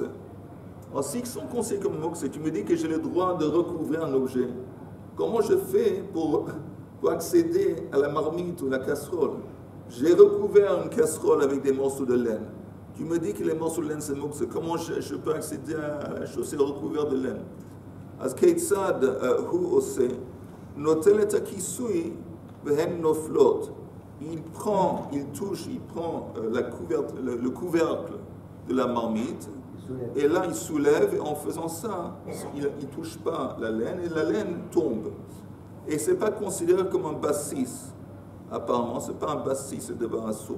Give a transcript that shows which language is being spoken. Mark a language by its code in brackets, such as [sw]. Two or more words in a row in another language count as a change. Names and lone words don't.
[fr] Alors s'ils sont considérés comme mukse, tu me dis que j'ai le droit de recouvrir un objet, comment je fais pour accéder à la marmite ou la casserole? J'ai recouvert une casserole avec des morceaux de laine. Tu me dis que les morceaux de laine c'est mukse, comment je peux accéder à la chose recouverte de laine? [he] אז כיצד הוא עושה נוטל את הכיסוי והן נופלות. [fr] Il prend le couvercle de la marmite et là il soulève et en faisant ça, il ne touche pas la laine et la laine tombe. Et c'est pas considéré comme un bassis. Apparemment, c'est pas un bassis, c'est devant un assour.